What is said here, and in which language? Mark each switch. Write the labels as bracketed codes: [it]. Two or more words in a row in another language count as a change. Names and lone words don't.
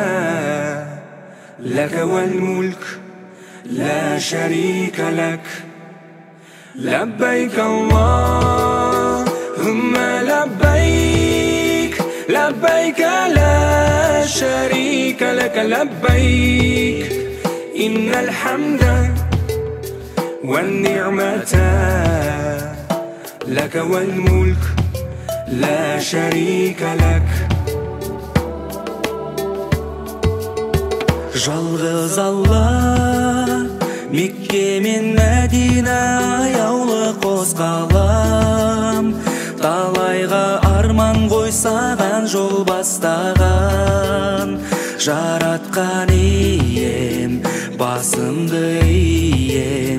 [ar] لك والملك لا شريك لك لبيك اللهم لبيك لبيك لا شريك لك لبيك إن الحمد والنعمة لك والملك لا شريك لك [kk] Жалғыз Алла Мекке мен Мәдина аяулы қосқалам Талайға арман қойсаған жол бастаған Жаратқан ием басымды ием